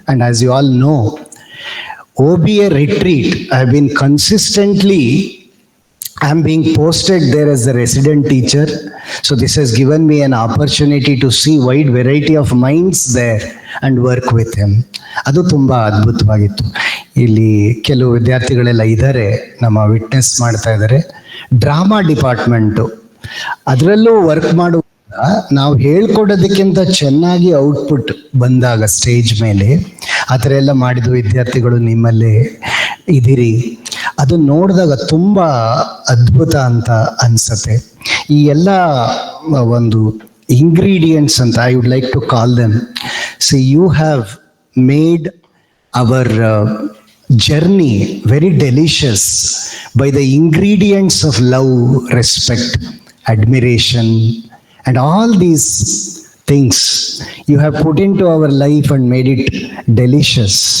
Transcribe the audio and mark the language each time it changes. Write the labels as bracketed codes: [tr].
[en] And as you all know, OBA retreat, I've been consistently, I'm being posted there as a resident teacher. So this has given me an opportunity to see wide variety of minds there and work with him. [kn] ಅದು ತುಂಬ ಅದ್ಭುತವಾಗಿತ್ತು. ಇಲ್ಲಿ ಕೆಲವು ವಿದ್ಯಾರ್ಥಿಗಳೆಲ್ಲ ಇದ್ದಾರೆ, ನಮ್ಮ witness ಮಾಡ್ತಾ ಇದ್ದಾರೆ. Drama department, ಅದರಲ್ಲೂ work ಮಾಡುವಾಗ ನಾವು ಹೇಳ್ಕೊಡೋದಕ್ಕಿಂತ ಚೆನ್ನಾಗಿ ಔಟ್ಪುಟ್ ಬಂದಾಗ ಸ್ಟೇಜ್ ಮೇಲೆ ಆ ಥರ ಎಲ್ಲ ಮಾಡಿದ ವಿದ್ಯಾರ್ಥಿಗಳು ನಿಮ್ಮಲ್ಲೇ ಇದ್ದೀರಿ. ಅದು ನೋಡಿದಾಗ ತುಂಬ ಅದ್ಭುತ ಅಂತ ಅನ್ಸತ್ತೆ. ಈ ಎಲ್ಲ ಒಂದು [en] Ingredients ಅಂತ I would like to call them. See you have made our journey very delicious by the ingredients of love, respect, admiration, and all these things you have put into our life and made it delicious.